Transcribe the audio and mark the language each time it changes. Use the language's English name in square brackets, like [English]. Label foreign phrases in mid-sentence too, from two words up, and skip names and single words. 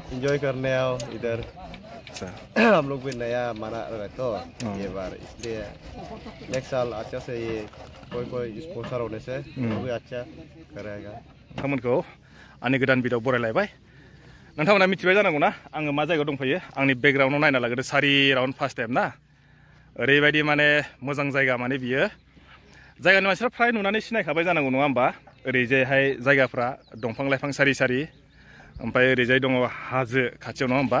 [Hindi] एंजॉय करने आओ इधर। हम लोग भी नया मना रहे तो ये बार, इसलिए नेक्स्ट साल अच्छा से ये कोई स्पॉन्सर होने से वो भी अच्छा करेगा। [Bodo] नोंथांमोनखौ आंनि गोदान भिडिअ बरायलायबाय। नोंथांमोना मिथिबाय जानांगौ ना आङो मा जायगायाव दंफैयो। आंनि बेकग्राउन्डआव नायना लाग्रोदो, सारि राउन्ड [English] first time [Bodo] ना। ओरैबायदि माने मोजां जायगा, माने बियो जायगानि मानसिफ्रा फ्राय नुनानै सिनायखाबाय जानांगौ नङा होमबा। ओरैजायहाय जायगाफ्रा दंफां लाइफां सारि सारि, ओमफ्राय ओरैजाय दङ हाजो खाथियाव नङा होमबा।